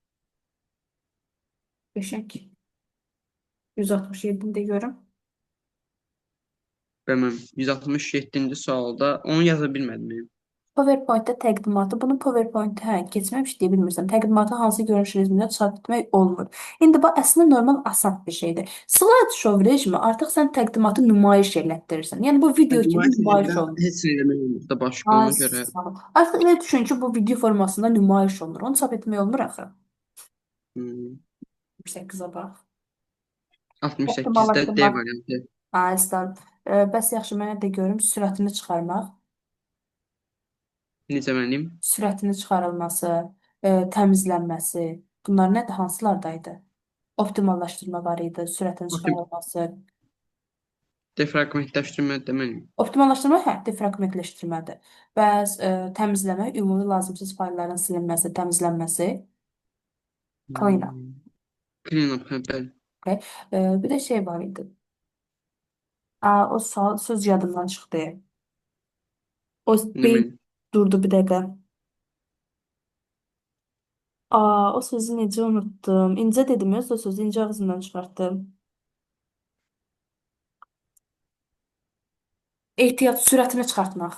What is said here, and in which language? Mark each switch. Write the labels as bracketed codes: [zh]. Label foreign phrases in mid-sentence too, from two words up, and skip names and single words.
[az] Beşək. 167-ni də görüm. Bilməm 167-ci sualda onu yaza bilmədim. PowerPoint-də təqdimatı. Bunu PowerPoint hə, keçməmiş deyə bilmirsən. Təqdimatı hansı görünüş rejimində çap etmək olmur. İndi bu əslində normal asan bir şeydir. [en] Slide show [az] rejimi artıq sən təqdimatı nümayiş elətdirirsən. Yəni bu video kimi Nümayiş nümayiş edəndə olunur. heç nə eləmək olmur da başqa Ay ona görə. sağ ol. Artıq elə düşün ki, bu video formasında nümayiş olunur. Onu çap etmək olmur axı. Hmm, 8-ə bax. 68-də D Optimallaşdırmaq. variantı. Ay sağ ol. Bəs yaxşı mənə də görüm sürətini çıxarmaq. Necə mənim? Sürətinin çıxarılması, təmizlənməsi, bunlar nədir? Hansılardaydı? Optimallaşdırma var idi, sürətin çıxarılması. Defraqmentləşdirmə də mənim. Optimallaşdırma hə, defraqmentləşdirmədir. Bəs təmizləmə, ümumi lazımsız faylların silinməsi, təmizlənməsi, [en] clean up. Hmm, Clean up, [az] hə, bəli. Okay. Bir də şey var idi. Aa, o söz yadımdan çıxdı. O Nə beyin mənim? durdu bir dəqiqə. Aa, o sözü necə unuttum? İncə dedim ya, o sözü incə ağzımdan çıxartdım. Ehtiyat sürətini çıxartmaq.